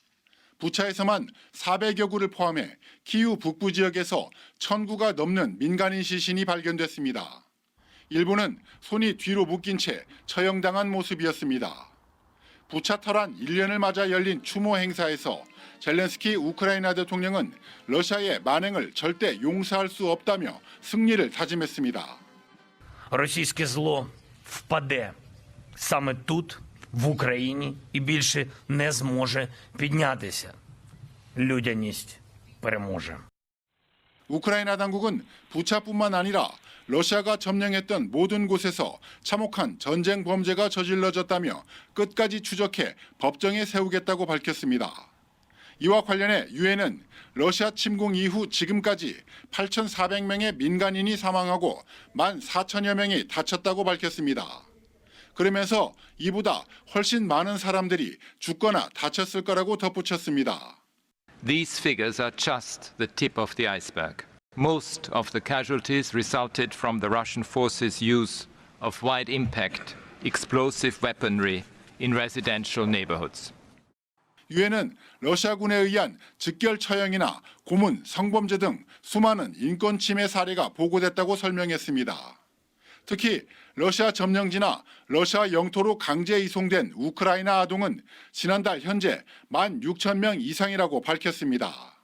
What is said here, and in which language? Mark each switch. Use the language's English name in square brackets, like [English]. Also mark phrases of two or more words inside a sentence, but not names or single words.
[Korean] 부차에서만 400여 구를 포함해 키이우 북부 지역에서 1000구가 넘는 민간인 시신이 발견됐습니다. 일부는 손이 뒤로 묶인 채 처형당한 모습이었습니다. 부차 탈환 1년을 맞아 열린 추모 행사에서 젤렌스키 우크라이나 대통령은 러시아의 만행을 절대 용서할 수 없다며 승리를 다짐했습니다. [Ukrainian] Російське зло впаде саме тут, в Україні, і більше не зможе піднятися. Людяність переможе. [Korean] 우크라이나 당국은 부차뿐만 아니라 러시아가 점령했던 모든 곳에서 참혹한 전쟁 범죄가 저질러졌다며 끝까지 추적해 법정에 세우겠다고 밝혔습니다. 이와 관련해 유엔은 러시아 침공 이후 지금까지 8,400명의 민간인이 사망하고 14,000여 명이 다쳤다고 밝혔습니다. 그러면서 이보다 훨씬 많은 사람들이 죽거나 다쳤을 거라고 덧붙였습니다. [English] These figures are just the tip of the iceberg. Most of the casualties resulted from the Russian forces' use of wide-impact explosive weaponry in residential neighborhoods. [Korean] 유엔은 러시아군에 의한 즉결 처형이나 고문, 성범죄 등 수많은 인권 침해 사례가 보고됐다고 설명했습니다. 특히 러시아 점령지나 러시아 영토로 강제 이송된 우크라이나 아동은 지난달 현재 16,000명 이상이라고 밝혔습니다.